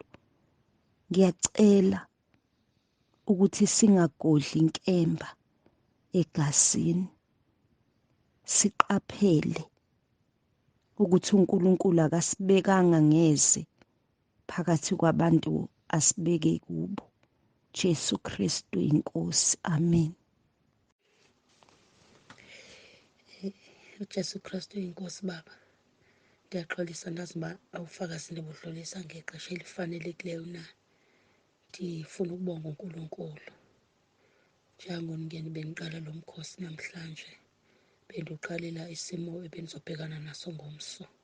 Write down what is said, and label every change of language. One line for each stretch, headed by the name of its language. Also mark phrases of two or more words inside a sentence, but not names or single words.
Zulu: Ngiyacela ukuthi singagodli inkemba egazini, siqaphele ukuthi uNkulunkulu akasibekanga ngeze phakathi kwabantu asibeke kubo. Jesu Kristu inkosi. Amen. uJesu Kristu inkosi Baba.
Xhosa: Ndiyaxolisa ndazi uba awufakazi ndibudlulisa ngexesha elifanelekileyo na. Ndifuna ukubonga uNkulunkulu. Njengangoni bendiqala lo mkhosi namhlanje, bendiqalela isimo ebendizobhekana naso ngomso.